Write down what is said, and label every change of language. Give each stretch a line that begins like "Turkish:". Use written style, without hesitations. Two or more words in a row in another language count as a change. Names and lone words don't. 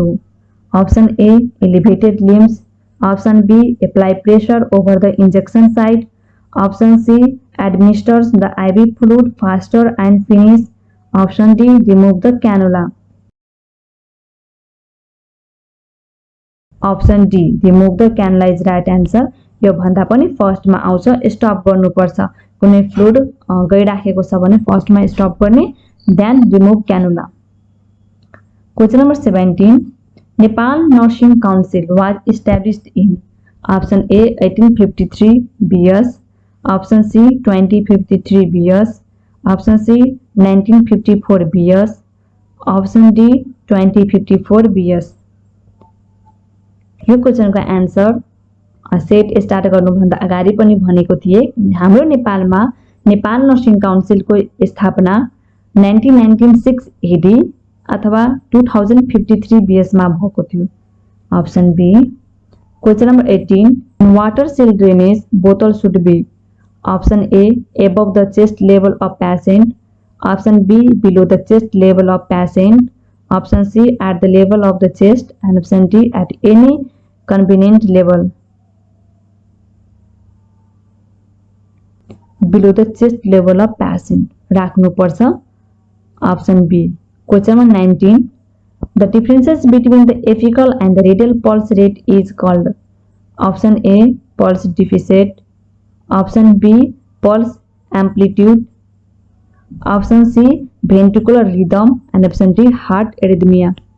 English: Option A elevated limbs, option B apply pressure over the injection site, option C administers the IV fluid faster and finish, option D remove the cannula. Option D remove the cannula is right answer.
Nepali: यो भन्दा पनि फर्स्टमा आउँछ स्टप गर्नुपर्छ। कुनै फ्लुइड गइराखेको छ भने फर्स्टमा स्टप गर्ने,
English: then remove cannula. Question number 17 Nepal Nursing Council was established in. Option A 1853 BS, option C 2053 BS, option C 1954 BS, option D 2054 BS.
Nepali: यो क्वेशनको
English: answer set start
Nepali: गर्नुभन्दा अगाडि पनि भनेको थिए। हाम्रो नेपालमा नेपाल नर्सिङ काउन्सिलको स्थापना 1996 AD अथवा 2053 BS मा भएको थियो।
English: Option B. Question number 18 water seal drainage bottle should be. option A above the chest level of patient, option B below the chest level of patient, option C at the level of the chest, and option D at any convenient level. Below the chest level of patient राख्नुपर्छ। Option B. Question number 19 the differences between the apical and the radial pulse rate is called. option A pulse deficit, option B pulse amplitude, option C ventricular rhythm, and option D heart arrhythmia.